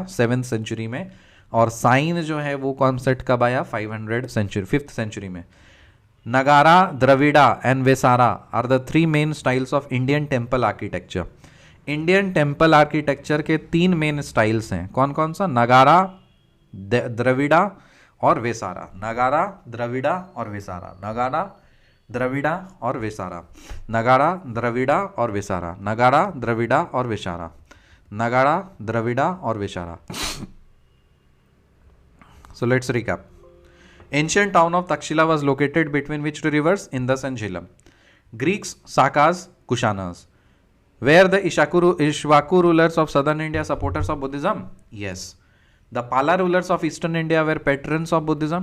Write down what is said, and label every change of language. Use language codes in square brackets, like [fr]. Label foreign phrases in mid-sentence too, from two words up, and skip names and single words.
[en] 7th century [hi] में. और साइन जो है वो कॉन्सेप्ट कब आया? [en] 5th century [hi] में. [en] Nagara, Dravida and Vesara are the 3 main styles of Indian temple architecture. Indian temple architecture [hi] के 3 [en] main styles [hi] हैं. कौन कौन सा? नगारा, द्रविड़ा और वेसारा. नगारा, द्रविड़ा और वेसारा. नगारा, द्रविड़ा और वेसारा. नगारा, द्रविड़ा और वेसारा. नगारा, द्रविड़ा और वेसारा. नगारा, द्रविड़ा और वेसारा. [en] So let's recap. Ancient town of Takshila was located between which two rivers? Indus and Jhelum. Greeks, Sakas, Kushanas. Were the Ishwaku rulers of southern India supporters of Buddhism? Yes. The Pala rulers of eastern India were patrons of Buddhism.